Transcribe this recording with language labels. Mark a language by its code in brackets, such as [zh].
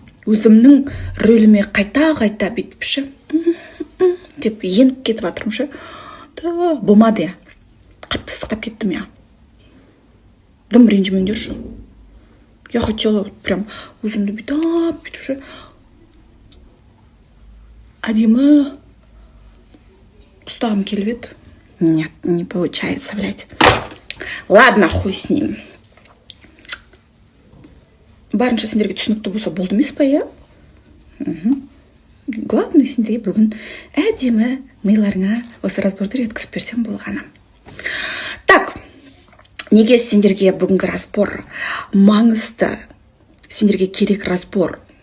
[kk] Өзімнің рөліме қайта бүйтіпші деп еніп кетіп жатырмын ше. Да, болмады я. Қатты ыстықтап кеттім я. Дым ренжімеңдерші. [ru] Я хотела прям [kk] өзімді бүйтіп ше. Әдемі ұстағым келіп еді. [ru] Нет, не получается, блядь. Ладно, хуй с ним. [kk] Барынша сендерге түсінікті болса болды емес па, я? Главное, сендерге бүгін әдемі миларыңа осы разборды жеткізіп берсем болғаны. Так, неге сендерге бүгінгі разбор маңызды, сендерге керек разбор?